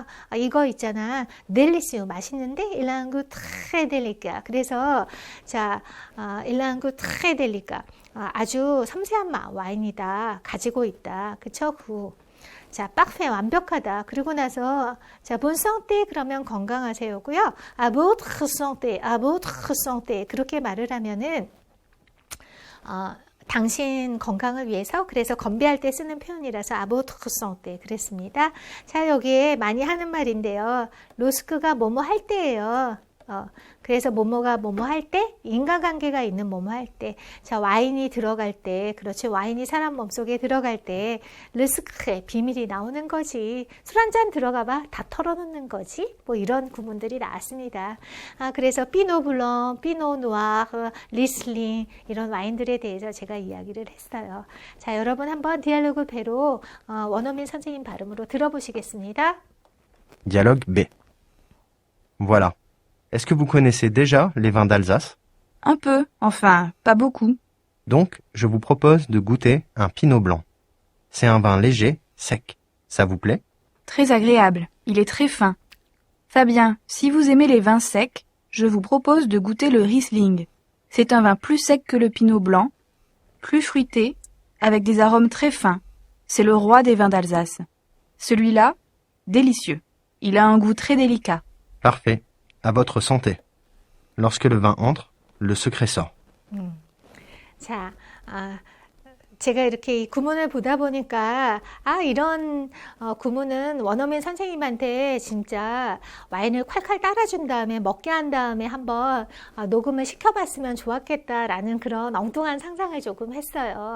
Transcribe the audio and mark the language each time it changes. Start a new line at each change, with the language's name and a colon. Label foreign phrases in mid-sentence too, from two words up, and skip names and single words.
Korean: 이거 있잖아 델리시우 맛있는데
French: il a un goût très délicat
Korean: 그래서 자
French: il a un goût très délicat
Korean: 아주 섬세한 와인이다. 가지고 있다. 그쵸? 자, 빡페 완벽하다. 그리고 나서 자,
French: bonne santé
Korean: 그러면 건강하세요고요.
French: votre santé
Korean: 그렇게 말을 하면은 당신 건강을 위해서 그래서 건배할 때 쓰는 표현이라서
French: votre santé
Korean: 그랬습니다. 자, 여기에 많이 하는 말인데요. 로스크가 뭐뭐 할 때예요. 그래서 뭐뭐가 뭐뭐 할 때, 인간관계가 있는 뭐뭐 할 때, 자 와인이 들어갈 때, 그렇지 와인이 사람 몸속에 들어갈 때, 르스크에 비밀이 나오는 거지. 술 한 잔 들어가봐 다 털어놓는 거지. 뭐 이런 구문들이 나왔습니다. 그래서 피노블랑, 피노누아르, 리슬링 이런 와인들에 대해서 제가 이야기를 했어요. 자 여러분 한번 디알로그 배로 원어민 선생님 발음으로 들어보시겠습니다.
French: Dialogue B. Voilà. Est-ce que vous connaissez déjà les vins d'Alsace? Un peu, enfin, pas beaucoup. Donc, je vous propose de goûter un pinot blanc. C'est un vin léger, sec. Ça vous plaît? Très agréable, il est très fin. Fabien, si vous aimez les vins secs, je vous propose de goûter le Riesling. C'est un vin plus sec que le pinot blanc, plus fruité, avec des arômes très fins. C'est le roi des vins d'Alsace. Celui-là, délicieux. Il a un goût très délicat. Parfait. À votre santé. Lorsque le vin entre, le secret sort.
Korean: 자, 제가 이렇게 이 구문을 보다 보니까 이런 구문은 원어민 선생님한테 진짜 와인을 콸콸 따라준 다음에 먹게 한 다음에 한번 녹음을 시켜봤으면 좋았겠다라는 그런 엉뚱한 상상을 조금 했어요.